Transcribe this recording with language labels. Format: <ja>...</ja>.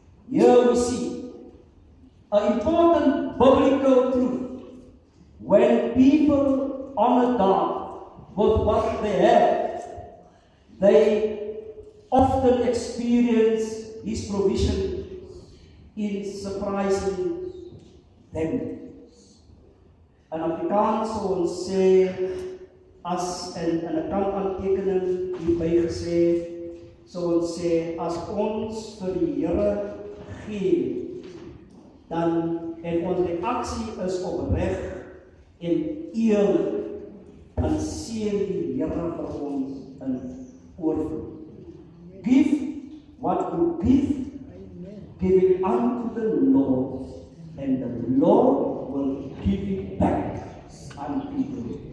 <en>Here we see an important biblical truth. When people honor God with what they have, they often experience His provision in surprising them.</en> <af>In Afrikaans sou ons sê, as in 'n kantaantekening hierby gesê, sou ons sê, as ons vir die Here gee, dan en ons reaksie is opreg en eerlik, dan seën die Here vir ons in oorvloed.</af> <en>Give what you give it unto the Lord, and the Lord will give it back unto you.</en>